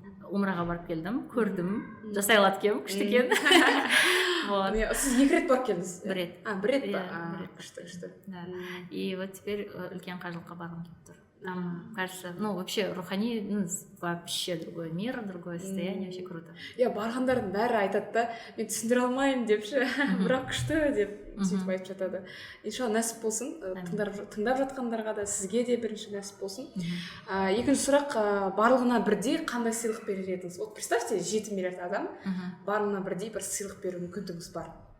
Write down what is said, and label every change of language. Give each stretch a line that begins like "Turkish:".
Kazakh: Умраға барып келдім, көрдім, жасай алады екенмін, күшті екен. Сіз 2 рет барып келдіңіз? Бір рет. Бір рет па? Күшті.
Russian: И вот теперь
Kazakh: үлкен қажылыққа барғым келіп тұр.
Russian: Там, кажется, ну, вообще, рухани, ну, вообще другой мир, другое состояние, вообще круто.
Kazakh: Барғандардың бәрі айтады да, мен түсіндіре алмаймын депші, бірақ күшті деп сөйтіп айтып жатады. Иншалла нәсіп болсын, тыңдап жатқандарға да, сізге де бірінші нәсіп болсын. Екінші сұрақ, барлығына бірдей қандай сыйлық берер едіңіз?
Russian: Вот представьте,
Kazakh: 7 миллиард адам, барлығына бірдей бір сыйлық беру мүмкіндігіңіз бар.